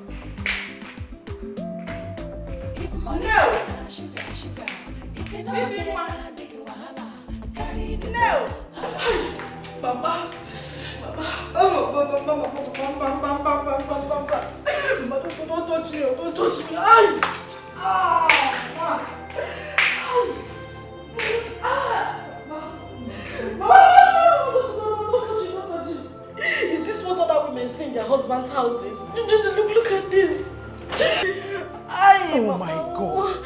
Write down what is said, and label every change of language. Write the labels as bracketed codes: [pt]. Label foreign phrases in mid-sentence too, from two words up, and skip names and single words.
[en] No. Bibi moi. No. Mama. Mama. Don't touch me. Don't touch me. Ay. Is this what other women say in their husbands' houses? Look at this. Oh my God.